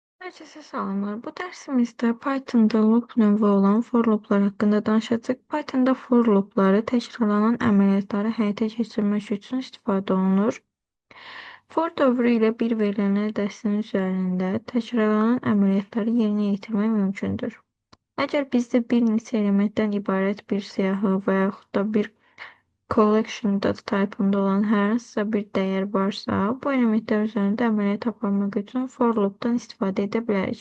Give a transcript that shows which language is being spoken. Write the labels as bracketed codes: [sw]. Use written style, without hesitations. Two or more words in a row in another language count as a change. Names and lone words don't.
[tr] Herkese selamlar. [az] Bu dersimizde Python'da loop növü olan [en] for looplar [az] hakkında danışacağıq. Python'da [en] for loopları [az] təkrarlanan əməliyyatları həyata keçirmək üçün istifadə olunur. For dövrü ilə bir verilən dəstənin üzərində təkrarlanan əməliyyatları yerinə yetirmək mümkündür. Əgər bizdə bir neçə elementdən ibarət bir siyahı və yaxud da bir [en] collection data type'ında [az] olan hər hansısa bir dəyər varsa, bu elementlər üzərində əməliyyat aparmaq üçün [en] for loop'dan [az] istifadə edə bilərik.